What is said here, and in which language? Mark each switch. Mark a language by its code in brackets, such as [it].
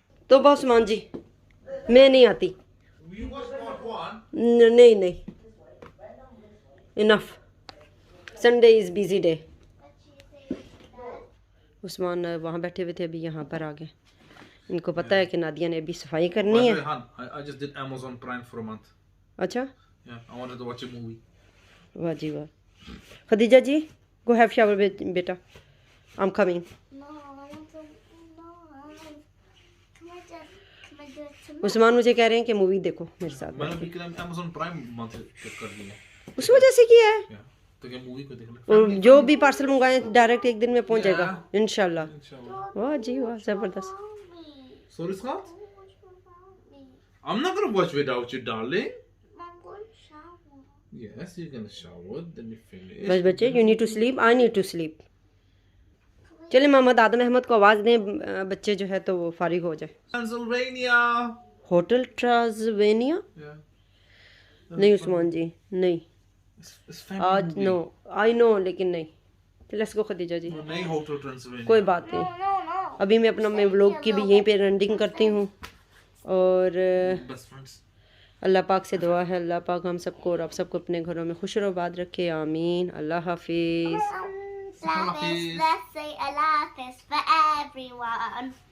[hi] तो बॉस मान जी मैं नहीं आती। नहीं नहीं enough. [en] Sunday is busy day. [hi] Usman वहाँ बैठे हुए थे, अभी यहाँ पर आ गए। इनको पता है कि नादिया ने अभी सफाई करनी है। [en] I just did Amazon Prime for a month. [hi] अच्छा [en] Yeah, I wanted to watch a movie. [hi] वाह जी वाह। [en] Khadija ji go have shower बेटा। I am coming. No, I want to. No, can I do it tomorrow? [hi] Usman मुझे कह रहे हैं कि movie देखो मेरे साथ। मैंने भी Amazon Prime month कर लिया। उस वजह से किया है। Yeah. तो क्या मूवी को देखना? और जो भी पार्सल मंगाए डायरेक्ट एक दिन में पहुंच जाएगा इंशाल्लाह। [en] Inshallah. [hi] वाह जी वाह ज़बरदस्त। [en] Sorry, Scott? Watch without me. I'm not gonna watch without you, darling. I'm going to shower. Yes, you're gonna shower, then you finish. [hi] बस बच्चे [en] you need to sleep, [hi] I need to sleep. चले मोहम्मद आदम अहमद को आवाज़ दें, बच्चे जो है तो वो फारिग हो जाए। [en] Pennsylvania. Hotel Transylvania? Yeah. [hi] नहीं उस्मान जी नहीं, [en] It's family [hi] आज [en] movie. No I know [hi] लेकिन नहीं। [en] Let's go Khadija ji. [hi] नहीं होटल ट्रांसवेनिया। कोई बात नहीं। [en] No, no. [hi] अभी मैं अपना मैं व्लॉग की भी यहीं पे रेंडिंग करती हूँ। और [en] Best friends. [hi] अल्लाह पाक से दुआ है अल्लाह पाक हम सबको और आप सबको अपने घरों में खुश और आबाद रखे। आमीन। अल्लाह हाफिज़। [en] Let's say Allah Hafiz for everyone.